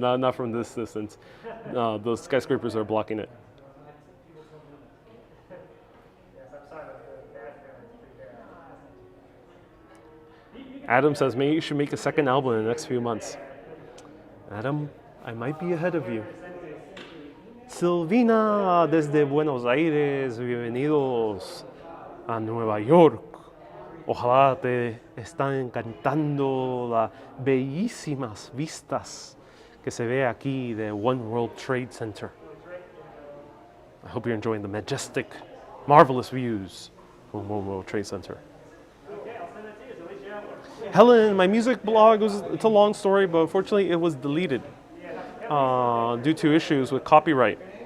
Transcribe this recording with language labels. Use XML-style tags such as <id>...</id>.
<en>Not from this distance. Those skyscrapers are blocking it. Adam says, maybe you should make a second album in the next few months. Adam, I might be ahead of you.</en> <es>Silvina, desde Buenos Aires, bienvenidos a Nueva York. Ojalá te están encantando las bellísimas vistas que se ve aquí de One World Trade Center.</es> <en>I hope you're enjoying the majestic, marvelous views from One World Trade Center. Helen, my music blog, it's a long story, but unfortunately it was deleted due to issues with copyright.</en>